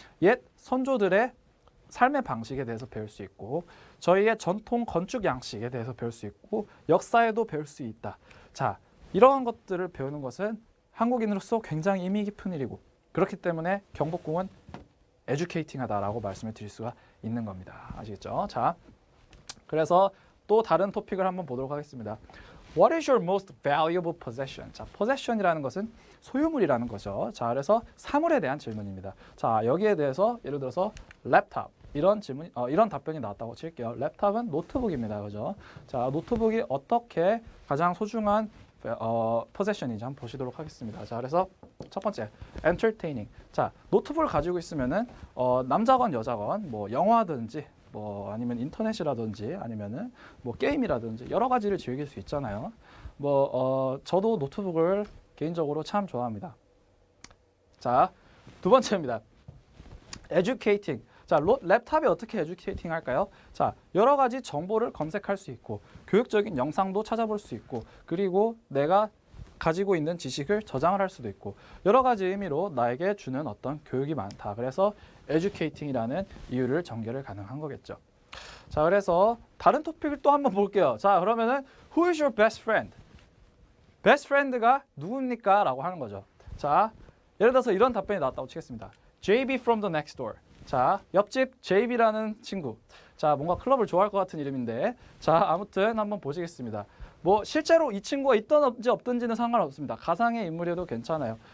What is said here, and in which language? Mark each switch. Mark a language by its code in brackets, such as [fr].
[ko] 옛 선조들의 삶의 방식에 대해서 배울 수 있고 저희의 전통 건축 양식에 대해서 배울 수 있고 역사에도 배울 수 있다. 자, 이러한 것들을 배우는 것은 한국인으로서 굉장히 의미 깊은 일이고 그렇기 때문에 경복궁은 educating하다라고 말씀을 드릴 수가 있는 겁니다. 아시겠죠? 자, 그래서 또 다른 토픽을 한번 보도록 하겠습니다. [en] What is your most valuable possession? [ko] 자, possession이라는 것은 소유물이라는 거죠. 자, 그래서 사물에 대한 질문입니다. 자, 여기에 대해서 예를 들어서 랩탑 이런 질문, 이런 답변이 나왔다고 칠게요. 랩탑은 노트북입니다, 그죠? 자, 노트북이 어떻게 가장 소중한 possession인지 한번 보시도록 하겠습니다. 자, 그래서 첫 번째, entertaining. 자, 노트북을 가지고 있으면은 남자건 여자건 뭐 영화든지 뭐 아니면 인터넷이라든지 아니면은 뭐 게임이라든지 여러 가지를 즐길 수 있잖아요. 뭐 저도 노트북을 개인적으로 참 좋아합니다. 자, 두 번째입니다. educating. 자, 랩탑이 어떻게 educating 할까요? 자, 여러 가지 정보를 검색할 수 있고 교육적인 영상도 찾아볼 수 있고 그리고 내가 가지고 있는 지식을 저장을 할 수도 있고 여러 가지 의미로 나에게 주는 어떤 교육이 많다. 그래서 educating이라는 이유를 전개를 가능한 거겠죠. 자, 그래서 다른 토픽을 또 한번 볼게요. 자, 그러면은 [en] Who is your best friend? [ko] best friend가 누굽니까? 라고 하는 거죠. 자, 예를 들어서 이런 답변이 나왔다고 치겠습니다. [en] JB from the next door. [ko] 자, 옆집 JB라는 친구. 자, 뭔가 클럽을 좋아할 것 같은 이름인데 자, 아무튼 한번 보시겠습니다. 뭐 실제로 이 친구가 있든지 없든지는 상관없습니다. 가상의 인물이어도 괜찮아요.